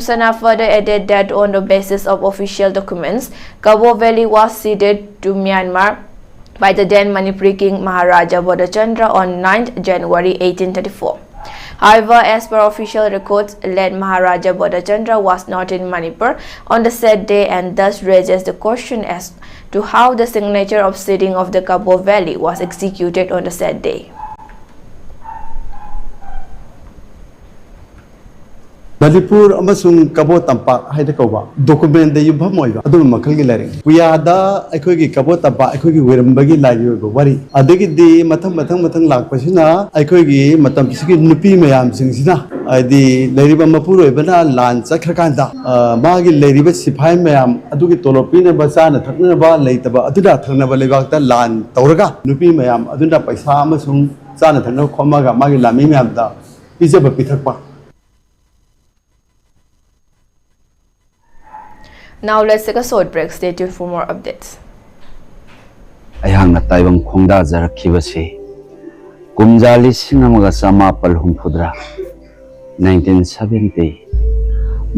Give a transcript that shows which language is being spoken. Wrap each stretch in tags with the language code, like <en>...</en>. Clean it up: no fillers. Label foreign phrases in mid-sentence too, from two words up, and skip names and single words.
<en>Sana further added that on the basis of official documents, Kabo Valley was ceded to Myanmar by the then Manipuri King Maharaja Bodhachandra on 9th January 1834. However, as per official records, late Maharaja Bodhachandra was not in Manipur on the said day, and thus raises the question as to how the signature of ceding of the Kabo Valley was executed on the said day.</en> <mni>Manipur amasung Kabo Tampak haida kauba document de yubha moiba adu makal gi laring puyada aikoi gi Kabo Tampak aikoi gi werambagi layu go wari adagi di mathang lakpasina aikoi gi matam kisigi nupi mayam singsina adi leiriba mapur oibana lan chakrakanda magi leiriba siphai mayam adugi tolopi na bachana thakna ba leitaba aduda thakna ba lebakta lan tauraga nupi mayam adunda paisa amasung chana thakna khomaga magi lami mayam da pijaba pithakpa.</mni> <en>Now let's take a short break. Stay tuned for more updates.</en> <mni>Ayang na taibang khongda jarakibasi kumjali sinamaga samapal humphudra 1970</mni>